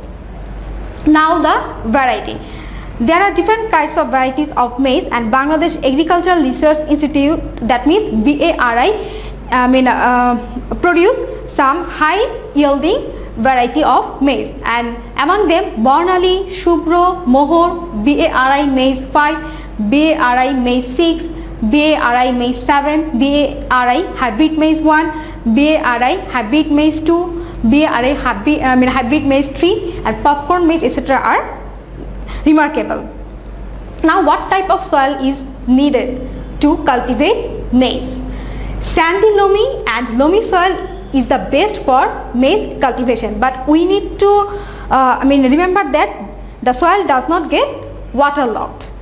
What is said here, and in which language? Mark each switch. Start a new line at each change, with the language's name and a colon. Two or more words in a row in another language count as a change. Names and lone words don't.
English: Now the variety. There are different kinds of varieties of maize, and Bangladesh Agricultural Research Institute, that means BARI, produce some high yielding variety of maize, and among them Barnali, Shubro, Mohor, BARI maize 5, BARI maize 6, BARI maize 7, BARI hybrid maize 1, BARI hybrid maize 2, BARI hybrid maize 3, and popcorn maize, etc. are remarkable. Now what type of soil is needed to cultivate maize? Sandy loamy and loamy soil is the best for maize cultivation, but we need to remember that the soil does not get waterlogged.